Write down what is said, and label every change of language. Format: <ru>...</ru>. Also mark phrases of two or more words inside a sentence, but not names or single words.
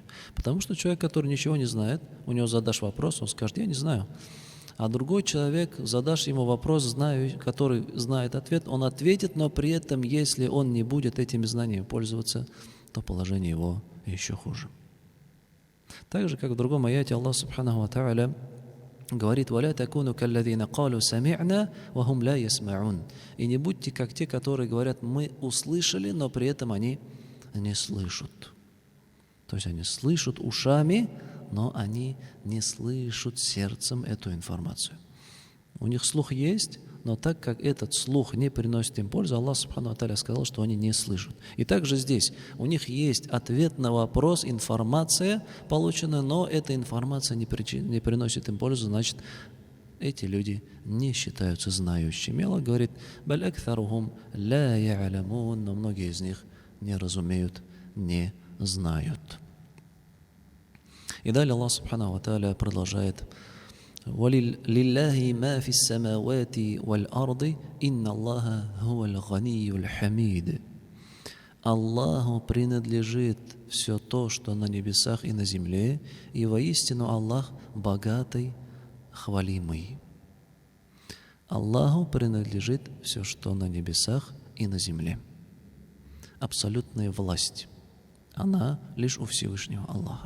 <ru>Потому что человек, который ничего не знает, у него задашь вопрос, он скажет: я не знаю. А другой человек, задашь ему вопрос, который знает ответ, он ответит, но при этом, если он не будет этими знаниями пользоваться, то положение его еще хуже. Так же, как в другом аяте</ru> <ar>الله سبحانه وتعالى говорит: «ولا تكونوا كالذين قالوا سمعنا, وهم لا يسمعون».</ar> <ru>И не будьте как те, которые говорят: мы услышали, но при этом они не слышат. То есть они слышат ушами, но они не слышат сердцем эту информацию. У них слух есть, но так как этот слух не приносит им пользу,</ru> <ar>الله سبحانه وتعالى</ar> <ru>сказал, что они не слышат. И также здесь у них есть ответ на вопрос, информация полученная, но эта информация не приносит им пользу, значит, эти люди не считаются знающими. Аллах говорит:</ru> <ar>«بل أكثرهم لا يعلمون»,</ar> <ru>но многие из них не разумеют, не знают. И далее</ru> <ar>الله سبحانه وتعالى продолжает: «لله ما في السماوات والأرض إن الله هو الغني الحميد».</ar> <ru>Аллаху принадлежит все то, что на небесах и на земле, и воистину Аллах богатый, хвалимый. Аллаху принадлежит все, что на небесах и на земле. Абсолютная власть, она лишь у Всевышнего Аллаха.</ru>